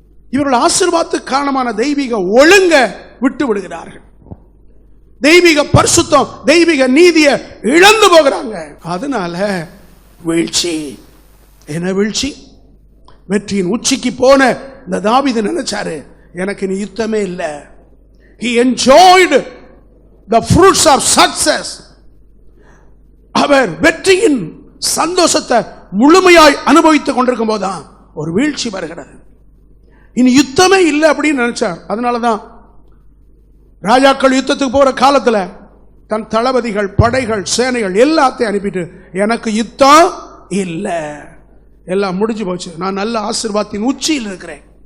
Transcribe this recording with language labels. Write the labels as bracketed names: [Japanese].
[Tamil] இவர்கள் ஆசீர்வாதத்துக்கு காரணமான தெய்வீக ஒழுங்க விட்டு விடுகிறார்கள். தெய்வீக பரிசுத்தம், தெய்வீக நீதியை இழந்து போகிறாங்க. அதனால வீழ்ச்சி. என்ன வீழ்ச்சி? வெற்றியின் உச்சிக்கு போன இந்த தாவீது நினைச்சாரு, எனக்கு நீ யுத்தமே இல்லை. [English] He enjoyed the fruits of success. [Tamil] அவர் வெற்றியின் சந்தோஷத்தை முழுமையாய் அனுபவித்துக் கொண்டிருக்கும் போதுதான் ஒரு வீழ்ச்சி வருகிறது. இனி யுத்தமே இல்லை அப்படின்னு நினைச்சார். அதனாலதான் ராஜாக்கள் யுத்தத்துக்கு போற காலத்துல தன் தளபதிகள், படைகள், சேனைகள் எல்லாத்தையும் அனுப்பிட்டு, எனக்கு யுத்தம் இல்லை, எல்லாம் முடிஞ்சு போச்சு, நான் நல்ல ஆசீர்வாதத்தின் உச்சியில் இருக்கிறேன்.